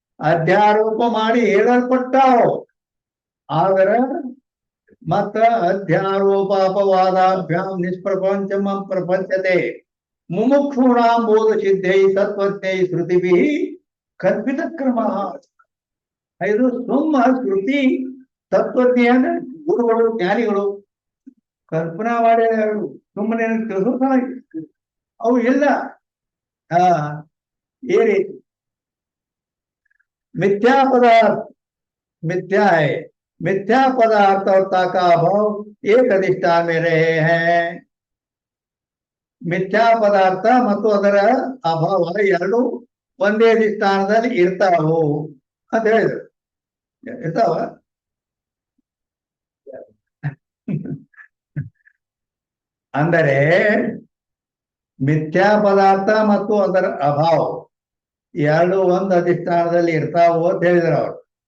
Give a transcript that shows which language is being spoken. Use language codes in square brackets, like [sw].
[kn] ಅಧ್ಯಾರೋಪ ಮಾಡಿ ಹೇಳಲ್ಪಟ್ಟಾವು. ಆದ್ರೆ ಮತ್ತ [sa] ಅಧ್ಯಾರೋಪ ಅಪವಾದಾಭ್ಯಾಂ ನಿಷ್ಪ್ರಪಂಚಮಂ ಪ್ರಪಂಚತೆ ಮುಮುಕ್ಷೂಣಾಂ ಬೋಧ ಸಿದ್ಧೈ ತತ್ವಜ್ಞೈ ಶ್ರುತಿಭಿ ಕಲ್ಪಿತ ಕ್ರಮ. [kn] ಇದು ಸುಮ್ಮ ಶ್ರುತಿ ತತ್ವಜ್ಞ ಗುರುಗಳು ಜ್ಞಾನಿಗಳು ಕಲ್ಪನಾ ಮಾಡಿ ಸುಮ್ಮನೆ ತಿಳಿಸೋಣ, ಅವು ಇಲ್ಲ. [hi] ये रीति मिथ्या पदार्थ मिथ्या है, मिथ्या पदार्थ और का अभाव एक अधिष्ठान में रहे हैं. [kn] ಮಿಥ್ಯಾ ಪದಾರ್ಥ ಮತ್ತು ಅದರ ಅಭಾವ ಎರಡು ಒಂದೇ ಅಧಿಷ್ಠಾನದಲ್ಲಿ ಇರ್ತಾವು ಅಂತ ಹೇಳಿದ್ರು. ಇರ್ತಾವ ಅಂದರೆ ಮಿಥ್ಯಾ ಪದಾರ್ಥ ಮತ್ತು ಅದರ ಅಭಾವ ಎರಡು ಒಂದು ಅಧಿಷ್ಠಾನದಲ್ಲಿ ಇರ್ತಾವು ಅಂತ ಹೇಳಿದ್ರು ಅವ್ರು.